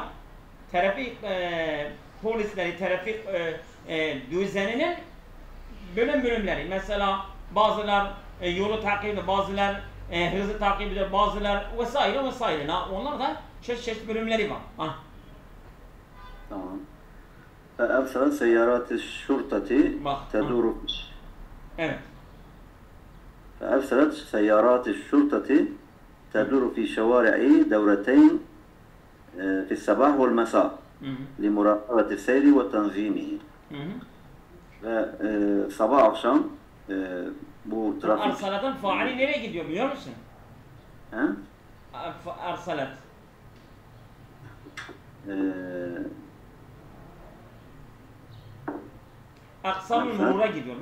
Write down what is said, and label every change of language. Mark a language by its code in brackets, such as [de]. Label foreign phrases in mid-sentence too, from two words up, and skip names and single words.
[tr] Trafik polisleri, trafik düzeninin bölümleri. Mesela bazılar yolu takip ediyor, bazılar hızı takip ediyor, bazılar vesaire. Onlar da çeşitli bölümleri var. Tamam. [ar] فأرسلت سيارات الشرطة تدور [tr] Evet. [ar] فأرسلت سيارات الشرطة تدور في شوارع دورتين في الصباح والمساء لمراقبة السير وتنظيمه. [tr] Ve sabah akşam bu trafik... Arsalat'ın faali nereye gidiyor biliyor musun? Arsalat. [ar] أقسام المرور [tr] gidiyor.